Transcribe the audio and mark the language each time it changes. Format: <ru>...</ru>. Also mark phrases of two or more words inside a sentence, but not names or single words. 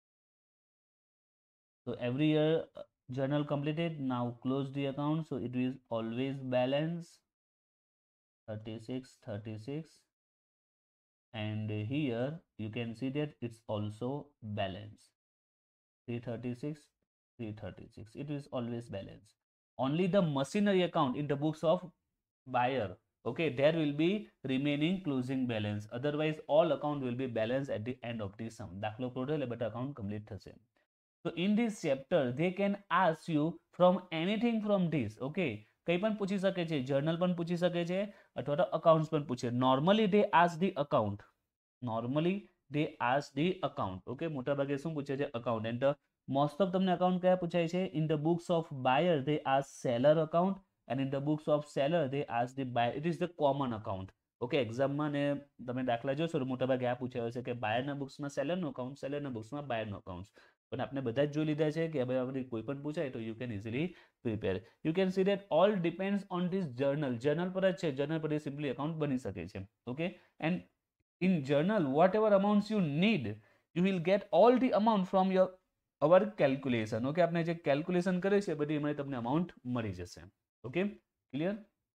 <en>So every year journal completed, now close the account, so it is always balance 36, 36, and here you can see that it's also balance 336, 336, it is always balance. Only the machinery account in the books of buyer, okay, there will be remaining closing balance, otherwise all account will be balanced at the end of the sum.</en> <gu>દાખલો ટોટલ એટલે બધા</gu> <en>account complete</en> <gu>થશે.</gu> <en>So in this chapter they can ask you from anything from this,</en> <gu>okay, કઈ પણ પૂછી શકે છે, journal પણ પૂછી શકે છે અથવા તો accounts પણ પૂછે.</gu> <en>Normally they ask the account, normally they ask the account,</en> <gu>okay, મોટા ભાગે શું પૂછે છે,</gu> <en>account. And the most of</en> <gu>તમને account કયા પૂછાય છે?</gu> <en>In the books of buyer they ask seller account, and in the books of seller they ask the buyer. It is the common account, ઓકે.</en> <gu>એક્ઝામમાં ને તમે દાખલા જોશો તો મોટા ભાગે આ પૂછાયો છે કે બાયરના બુક્સમાં સેલરનું અકાઉન્ટ, સેલરના બુક્સમાં બાયરનું અકાઉન્ટ. પણ આપણે બધા જ જોઈ લીધા છે કે હવે આપણે કોઈ પણ પૂછાય તો</gu> <en>you can easily prepare. you can see that all depends on this journal.</en> <gu>જર્નલ પર જ છે, જર્નલ પરથી સિમ્પલી અકાઉન્ટ બની શકે છે, ઓકે.</gu> <en>એન્ડ in journal whatever amounts you need, you will get all the amount from your our calculation, okay.</en> <gu>આપણે જે કેલ્ક્યુલેશન કરે છે બધી એમાં તમને amount મળી જશે,</gu> <en>okay, clear.</en>